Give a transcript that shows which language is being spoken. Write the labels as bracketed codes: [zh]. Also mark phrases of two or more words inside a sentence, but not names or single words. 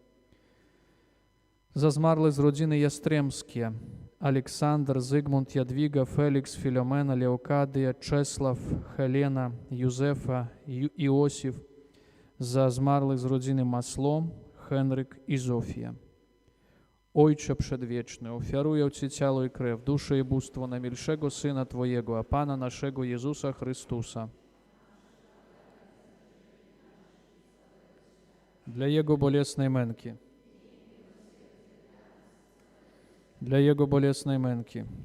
[pl] Za zmarłych z rodziny Ястремські, Олександр, Зигмунд, Ядвіга, Фелікс, Філомена, Леокадія, Чеслав, Хелена, Юзефа, Іосиф. Za zmarłych z rodziny Масло, Хенрик і Зофія. Ojcze Przedwieczny, ofiaruję Ci ciało i krew, duszę i bóstwo najmilszego Syna Twojego, a Pana naszego Jezusa Chrystusa. Dla Jego bolesnej męki. Dla Jego bolesnej męki.